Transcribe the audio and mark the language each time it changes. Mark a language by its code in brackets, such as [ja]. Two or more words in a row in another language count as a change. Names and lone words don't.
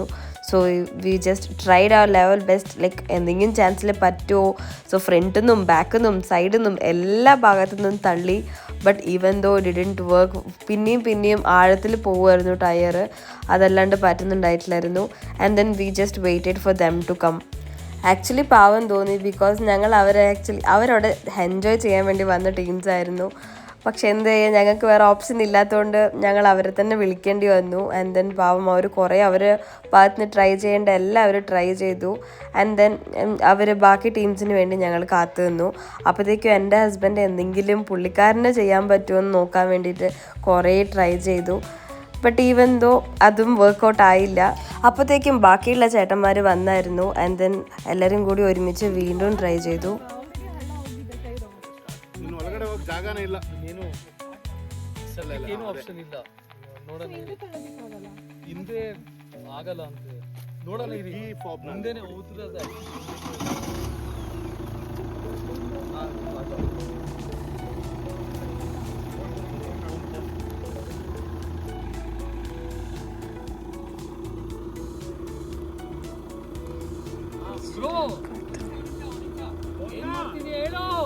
[en] So we just tried our level best. Like [ml] എന്തെങ്കിലും ചാൻസിൽ പറ്റുമോ. സോ ഫ്രണ്ടിൽ നിന്നും ബാക്കിൽ നിന്നും സൈഡിൽ നിന്നും എല്ലാ ഭാഗത്തു നിന്നും തള്ളി. [en] But even though didn't work. [ml] പിന്നെയും ആഴത്തിൽ പോകുമായിരുന്നു ടയർ. അതല്ലാണ്ട് പറ്റുന്നുണ്ടായിട്ടില്ലായിരുന്നു. [en] And then we just waited for them to come. [ml] ആക്ച്വലി പാവം തോന്നി. ബിക്കോസ് ഞങ്ങൾ അവരവിടെ എൻജോയ് ചെയ്യാൻ വേണ്ടി വന്ന ടീംസ് ആയിരുന്നു. പക്ഷെ എന്ത് ചെയ്യാൻ, ഞങ്ങൾക്ക് വേറെ ഓപ്ഷൻ ഇല്ലാത്തതുകൊണ്ട് ഞങ്ങൾ അവരെ തന്നെ വിളിക്കേണ്ടി വന്നു. [en] And then [ml] പാവം അവർ കുറേ അവർ ഭാഗത്ത് നിന്ന് ട്രൈ ചെയ്യേണ്ട എല്ലാം അവർ ട്രൈ ചെയ്തു. [en] And then [ml] അവർ ബാക്കി ടീംസിന് വേണ്ടി ഞങ്ങൾ കാത്തു നിന്നു. അപ്പോഴത്തേക്കും എൻ്റെ ഹസ്ബൻഡ് എന്തെങ്കിലും പുള്ളിക്കാരനെ ചെയ്യാൻ പറ്റുമോ എന്ന് നോക്കാൻ വേണ്ടിയിട്ട് കുറേ ട്രൈ ചെയ്തു. [en] But even though [ml] അതും വർക്കൗട്ട് ആയില്ല. അപ്പോഴത്തേക്കും ബാക്കിയുള്ള ചേട്ടന്മാർ വന്നായിരുന്നു. [en] And then [ml] എല്ലാവരും കൂടി ഒരുമിച്ച് വീണ്ടും ട്രൈ ചെയ്തു. [kn] ಒಳಗಡೆ ಹೋಗಿ ಜಾಗನೇ ಇಲ್ಲ. ಏನು ಆಪ್ಷನ್ ಇಲ್ಲ. ನೋಡೋಣ ಹಿಂದೆ ಆಗಲ್ಲ ಅಂತ ನೋಡೋಣ. ಈ ಮುಂದೆನೆ ಹೋದ್ರೆ ಬ್ರೋ ಏನ್ ಮಾಡ್ತೀನಿ ಹೇಳು.